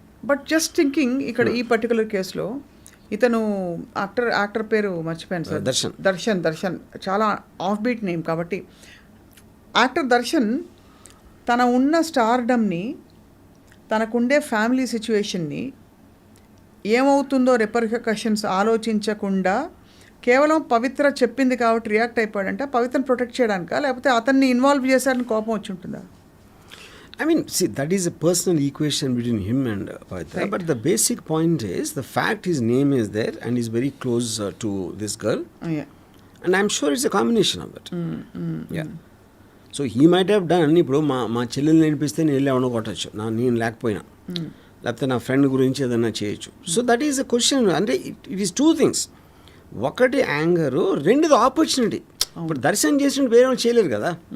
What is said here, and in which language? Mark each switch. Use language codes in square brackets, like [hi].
[te] But just thinking ఇక్కడ ఈ particular కేసులో ఇతను యాక్టర్ పేరు మర్చిపోయాను సార్, దర్శన్ చాలా ఆఫ్ బీట్ నేమ్ కాబట్టి, యాక్టర్ దర్శన్ తన ఉన్న స్టార్డమ్ని, తనకుండే ఫ్యామిలీ సిచ్యువేషన్ని, ఏమవుతుందో రిపర్కషన్స్ ఆలోచించకుండా కేవలం పవిత్ర చెప్పింది కాబట్టి రియాక్ట్ అయిపోయాడంటే పవిత్రను ప్రొటెక్ట్ చేయడానికా, లేకపోతే అతన్ని ఇన్వాల్వ్ చేశారని కోపం వచ్చి ఉంటుందా? [en] I mean, see, that is a personal equation between him and Pavitra. Right. But the basic point is, the fact his name is there and he's very close to this girl. Yeah. And I'm sure it's a combination of it. Yeah. So he might have done, [te] ఇప్పుడు మా చెల్లెలు నేర్పిస్తే నేను వెళ్ళి ఎవరినో కొట్టచ్చు, నేను లేకపోయినా, లేకపోతే నా ఫ్రెండ్ గురించి ఏదైనా చేయొచ్చు. [en] So that is a question. [te] అంటే [en] It is two things. [te] ఒకటి యాంగరు, రెండుది ఆపర్చునిటీ. ఇప్పుడు దర్శనం చేసినట్టు వేరే వాళ్ళు చేయలేరు కదా.